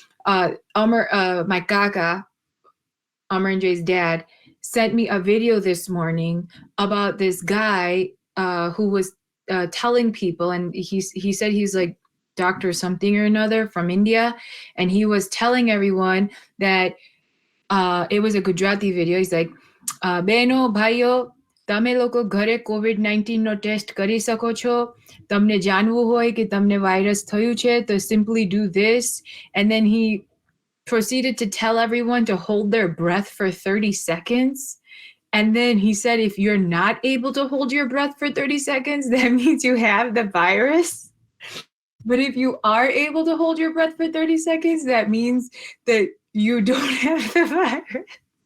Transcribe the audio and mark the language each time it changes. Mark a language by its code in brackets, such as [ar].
[en] My kaka, Amr and Jay's dad, sent me a video this morning about this guy who was telling people, and he said he's like doctor something or another from India, and he was telling everyone that it was a Gujarati video. He's like, [gu] Beno, bhaiyo, તમે લોકો ઘરે COVID-19 નો test કરી શકો છો. તમને જાણવું હોય કે તમને વાયરસ થયું છે તો [en] simply do this. And then he proceeded to tell everyone to hold their breath for 30 seconds. And then he said, if you're not able to hold your breath for 30 seconds, that means you have the virus. But if you are able to hold your breath for 30 seconds, that means that you don't have the virus.